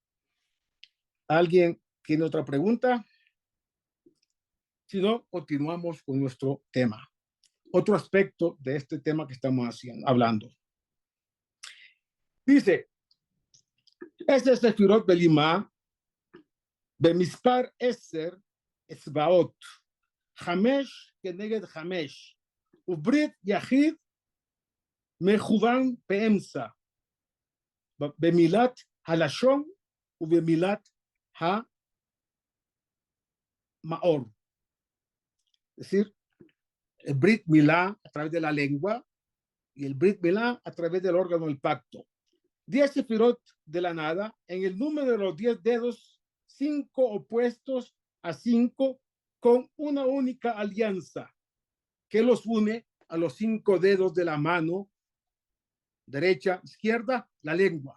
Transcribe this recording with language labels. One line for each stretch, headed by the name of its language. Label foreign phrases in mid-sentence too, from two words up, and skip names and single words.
Spanish: ¿Alguien tiene otra pregunta? Si no, continuamos con nuestro tema. otro aspecto de este tema que estamos hablando. Dice, este es
Hebrew: ספירות בלימה במספר עשר אצבעות חמש כנגד חמש וברית יחיד מכוון באמצע במילת הלשון ובמילת המעור.
Spanish: Es decir, el
Hebrew: ברית מילה
Spanish: a través de la lengua y el
Hebrew: ברית מילה
Spanish: a través del órgano del pacto. 10 sefirot de la nada, en el número de los 10 dedos, 5 opuestos a 5, con una única alianza que los une a los 5 dedos de la mano derecha, izquierda, la lengua.